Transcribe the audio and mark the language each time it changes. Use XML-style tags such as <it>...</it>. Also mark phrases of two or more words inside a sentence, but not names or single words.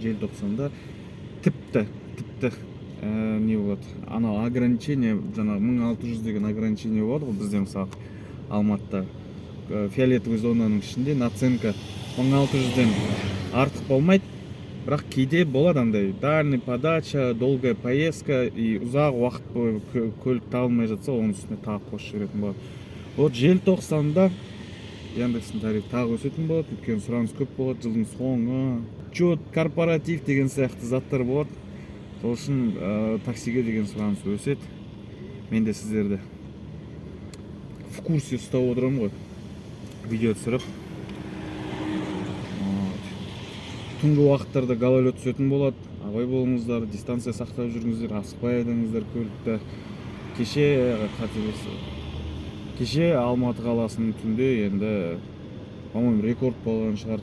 <kk>Желтоқсанда тіпті не болады, анау ограничение, жаңағы 1600 деген ограничение болады ғой бізде. Мысалы Алматыда фиолетовый зонаның ішінде наценка 1600-ден артық болмайды, бірақ кейде болады андай</kk> <ru>дальний подача, долгая поездка и</ru> <kk>ұзақ уақыт бойы көлік табылмай жатса, оның үстіне тағы қосып жіберетін болады. Вот желтоқсанда Яндекстің тарифі тағы өсетін болады, өйткені сұраныс көп болады, жылдың соңы, чет, корпоратив деген сияқты заттар болады. Сол үшін таксиге деген сұраныс өседі. Мен де сіздерді</kk> <ru>в курсе</ru> <kk>ұстап отырамын ғой, видео түсіріп. Түнгі уақыттарда гололед түсетін болады, абай болыңыздар, дистанция сақтап жүріңіздер, асықпай айдаңыздар көлікті. Кеше Алматы қаласының түнде енді, по-моему, рекорд болған шығар.</kk>